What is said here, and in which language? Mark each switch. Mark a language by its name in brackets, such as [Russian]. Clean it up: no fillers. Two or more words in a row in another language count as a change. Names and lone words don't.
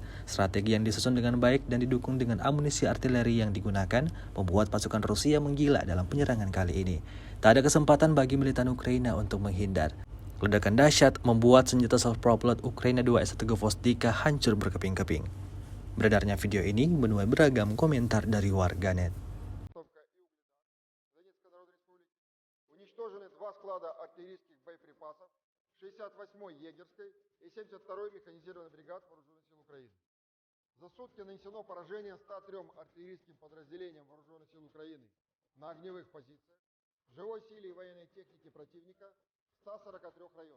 [Indonesian] Strategi yang disusun dengan baik dan didukung dengan amunisi artileri yang digunakan, membuat pasukan Rusia menggila dalam penyerangan kali ini. Tak ada kesempatan bagi militan Ukraina untuk menghindar. Ledakan dahsyat membuat senjata self-propelled Ukraina 21 Gvosdika hancur berkeping-keping. Beredarnya video ini menuai beragam komentar dari warganet. [Russian] Уничтожены два склада артиллерийских боеприпасов 68-й егерской и 72-й механизированной бригад Вооруженных сил Украины. За сутки нанесено поражение 103 артиллерийским подразделениям Вооруженных сил Украины на огневых позициях, живой силе и военной технике противника в 143 районах.